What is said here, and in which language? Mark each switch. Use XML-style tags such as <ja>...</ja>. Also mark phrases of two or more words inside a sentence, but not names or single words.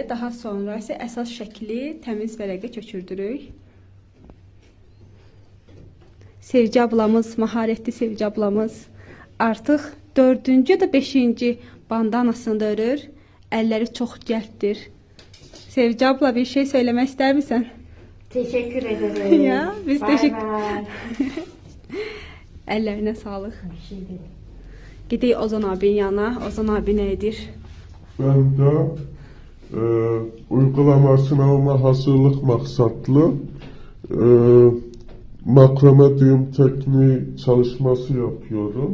<az>Daha sonra isə əsas şəkli təmiz vərəqə köçürdürük. Sevgi ablamız, maharətli Sevgi ablamız artıq 4-cü ya da 5-ci bandanasını da örür. Əlləri çox gəltdir.</az> <tr>Sevgi abla bir şey söyləmək istər misən? Teşekkür ederim. Ya, biz Bay teşekkür- bay.</tr> <az>Əllərinə sağlıq. Gedək Ozan abinin yanına. Ozan abi nə edir?</az> <tr>Ben de uygulama sınavına hazırlık maksatlı makrame düğüm tekniği çalışması yapıyorum.</tr>